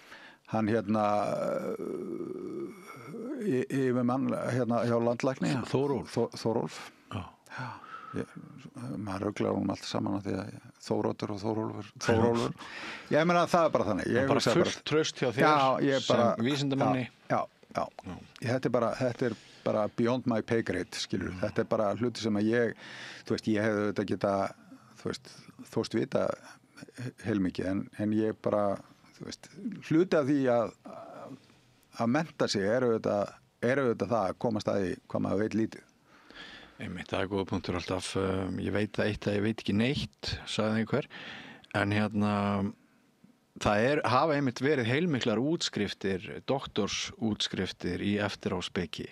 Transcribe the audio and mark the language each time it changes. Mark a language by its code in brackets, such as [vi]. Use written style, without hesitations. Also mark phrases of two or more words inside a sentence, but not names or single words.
[is] Hann yfirmann hjá landlækni. Þórólf. Já. Maður ruglar allt saman á því að Þóroddur og Þórólfur. Ég meina það bara þannig. Bara fullt traust hjá þér sem vísindamanni. Já. Þetta er bara [en] beyond my pay grade, [is] skilur. Þetta er bara hluti sem að ég hefði þetta geta, þú veist vita heilmikið, en ég bara, hluti af því að mennta sig eru þetta það að komast að því hvað maður veit lítið. Einmitt, það góða punktur alltaf. Ég veit það eitt að ég veit ekki neitt, sagði einhver, en hafa einmitt verið heilmiklar útskriftir, doktorsútskriftir í eftiráspeki.